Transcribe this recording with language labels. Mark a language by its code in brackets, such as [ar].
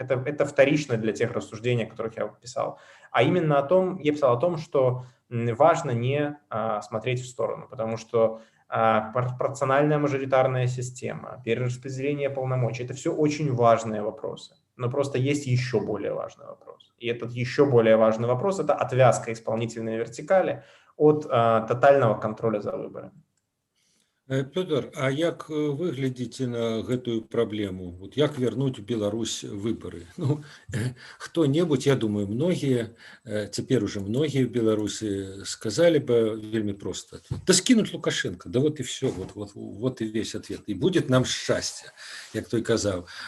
[ru] Это вторично для тех рассуждений, о которых я писал. А именно я писал о том, что важно не смотреть в сторону, потому что пропорциональная мажоритарная система, перераспределение полномочий – это все очень важные вопросы. Но просто есть еще более важный вопрос. И этот еще более важный вопрос – это отвязка исполнительной вертикали от тотального контроля за выборами. [be] Пётр, а як вы глядзіце на гэтую праблему? [ru] Вот як вернуть в Беларусь выборы? Ну, кто-нибудь, я думаю, многие, теперь уже многие в Беларуси сказали бы вельми просто: да скинуть Лукашенко, да вот и все, вот и весь ответ. И будет нам счастье, [be] як той казав.